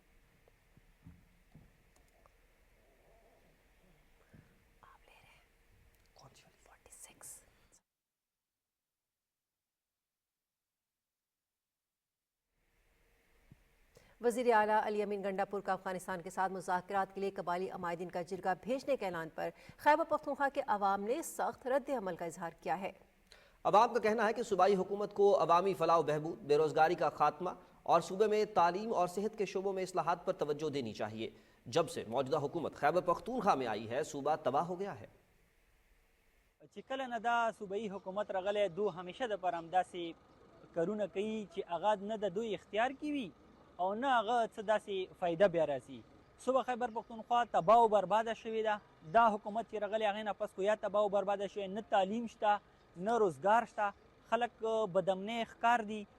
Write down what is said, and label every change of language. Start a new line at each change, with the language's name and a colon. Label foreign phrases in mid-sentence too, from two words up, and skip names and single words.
Urdu: وزیر اعلیٰ علی امین گنڈا پور کا افغانستان کے ساتھ مذاکرات کے لیے قبائلی عمائدین کا جرگہ بھیجنے کے اعلان پر خیبر پختونخوا کے عوام نے سخت رد عمل کا اظہار کیا ہے۔ عوام کا کہنا ہے کہ صوبائی حکومت کو عوامی فلاح و بہبود، بے روزگاری کا خاتمہ اور صوبے میں تعلیم اور صحت کے شعبوں میں اصلاحات پر توجہ دینی چاہیے۔ جب سے موجودہ حکومت خیبر پختونخوا میں آئی ہے، صوبہ تباہ ہو گیا ہے۔
Pashto: چې کله نه دا صوبایي حکومت راغلی دو همیشه دپاره همداسې کارونه کوي چې هغه نه د دوی اختیار کې وي او نه هغه څه داسې فایده بیا راځي. صوبه خیبر پښتونخوا تباه او برباده شوې ده. دا حکومت چې راغلی هغې نه پس خو یا تباه او برباده شوې، نه تعلیم شته نه روزګار شته، خلک بدامنۍ ښکار دي.